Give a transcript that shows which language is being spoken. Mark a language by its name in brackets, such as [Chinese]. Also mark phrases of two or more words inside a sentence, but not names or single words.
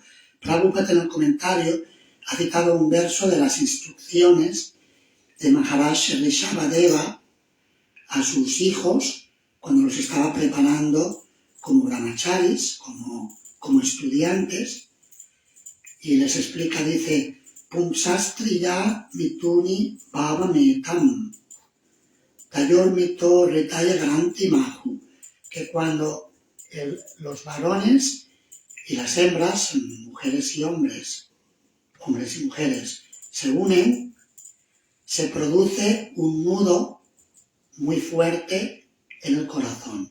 [Spanish] Prabhupada en el comentario ha citado un verso de las instrucciones de Maharaj Rishabhadeva a sus hijos cuando los estaba preparando como brahmacharis, como estudiantes, y les explica, dice, [Sanskrit] Pumsastriya mituni bhavametam, tayor mito retaya granti mahu, [Spanish] que cuando los varones y las hembras, mujeres y hombres y mujeres, se unen, se produce un nudo muy fuerte en el corazón.